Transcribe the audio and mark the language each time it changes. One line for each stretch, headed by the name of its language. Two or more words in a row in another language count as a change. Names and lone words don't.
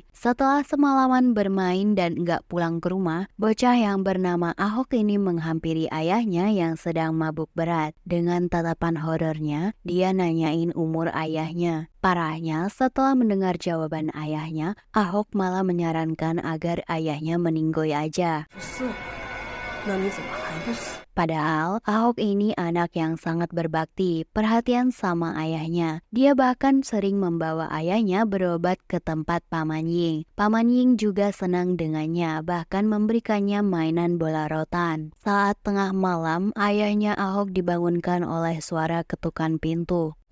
Indonesian: Setelah semalaman bermain dan nggak pulang ke rumah, bocah yang bernama Ahok ini menghampiri ayahnya yang sedang mabuk berat. Dengan tatapan horornya, dia nanyain umur ayahnya. Parahnya, setelah mendengar jawaban ayahnya, Ahok malah menyarankan agar ayahnya meninggoy aja.
Chinese: 那你怎么还不死？
Indonesian: Padahal Ahok ini anak yang sangat berbakti, perhatian sama ayahnya. Dia bahkan sering membawa ayahnya berobat ke tempat Paman Ying. Paman Ying juga senang dengannya, bahkan memberikannya mainan bola rotan. Saat tengah malam, ayahnya Ahok dibangunkan oleh suara ketukan pintu.